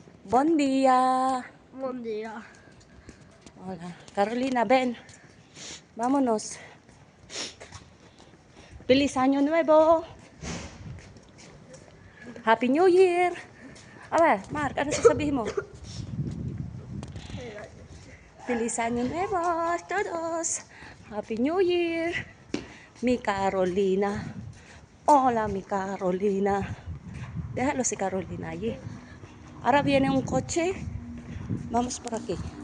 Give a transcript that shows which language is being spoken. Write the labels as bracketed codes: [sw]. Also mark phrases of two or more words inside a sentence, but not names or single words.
[ca] Bon dia. [es] Buen día. Hola. Carolina, ven. Vámonos. Feliz Año Nuevo. [en] Happy New Year. [tl] Aba, Mark, ano sasabihin mo? [es] Feliz Año Nuevo a todos. [en] Happy New Year. [es] Mi Carolina. Hola, mi Carolina. Déjalo si Carolina allí. Ahora viene un coche. Vamos por aquí.